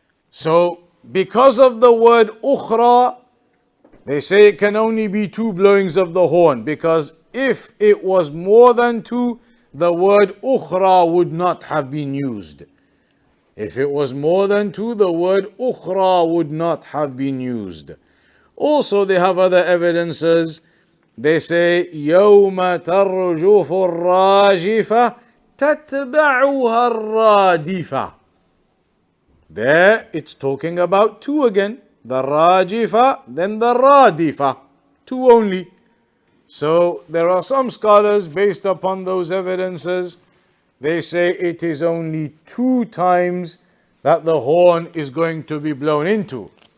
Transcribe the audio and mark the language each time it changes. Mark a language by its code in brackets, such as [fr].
[en] So because of the word ukhra, they say it can only be two blowings of the horn, because if it was more than two, the word ukhra would not have been used. If it was more than two, the word ukhra would not have been used. Also, they have other evidences. They say [ar] يوم ترجف الراجفة تتبعها الرادفة. [en] There it's talking about two again. The rajifa, then the radifa. Two only. So there are some scholars, based upon those evidences, they say it is only two times that the horn is going to be blown into.